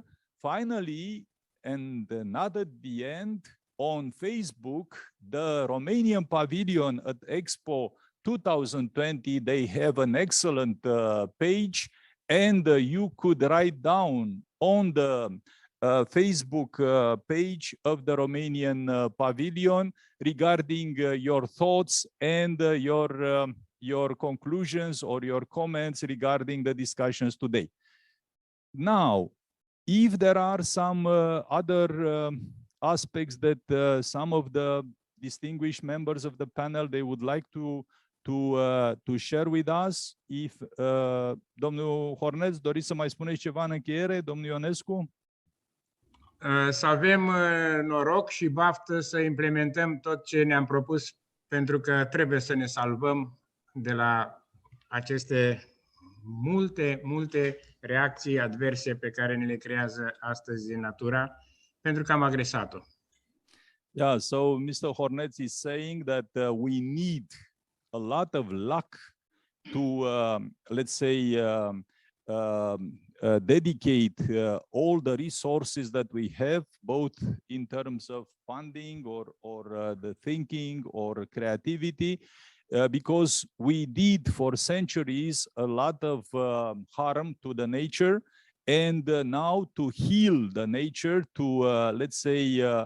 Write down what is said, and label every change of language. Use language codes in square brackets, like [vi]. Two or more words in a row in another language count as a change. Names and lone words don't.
[en] Finally, and not at the end, on Facebook, the Romanian Pavilion at Expo 2020, they have an excellent page, and you could write down on the Facebook page of the Romanian pavilion regarding your thoughts and your conclusions or your comments regarding the discussions today. Now, if there are some other aspects that some of the distinguished members of the panel they would like to share with us, if [ro] domnul Horneț, doriți să mai spuneți ceva în încheiere, domnul Ionescu? Să avem noroc și baftă să implementăm tot ce ne-am propus, pentru că trebuie să ne salvăm de la aceste multe reacții adverse pe care ne le creează astăzi natura, pentru că am agresat-o. [en] Yeah, so Mr. Horneț is saying that we need a lot of luck to, let's say, dedicate all the resources that we have, both in terms of funding or the thinking or creativity, because we did for centuries a lot of harm to the nature, and now to heal the nature, to let's say